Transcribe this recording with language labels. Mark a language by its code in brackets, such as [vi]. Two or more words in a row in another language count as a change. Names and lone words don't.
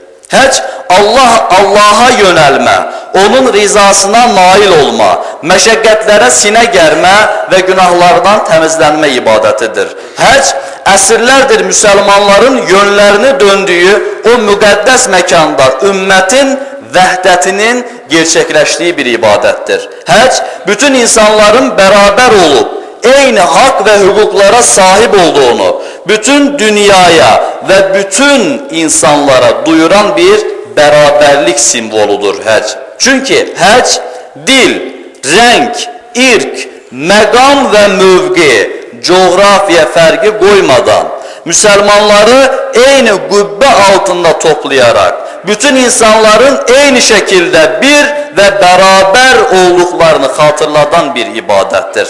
[az] Həc Allah'a yönəlmə, onun rizasına nail olma, məşəqqətlərə sinə gərmə və günahlardan təmizlənmə ibadətidir. Həc əsrlərdir müsəlmanların yönlərini döndüyü o müqəddəs məkanda ümmətin vəhdətinin gerçəkləşdiyi bir ibadətdir. [tr] Həc bütün insanların bərabər olub eyni hak ve hukuklara sahip olduğunu bütün dünyaya ve bütün insanlara duyuran bir beraberlik simvoludur həc. Çünkü həc dil, renk, irk, məqam ve mövqi, coğrafiya fərqi koymadan Müslümanları eyni qübbə altında toplayarak bütün insanların eyni şekilde bir ve beraber olduklarını hatırlatan bir ibadettir.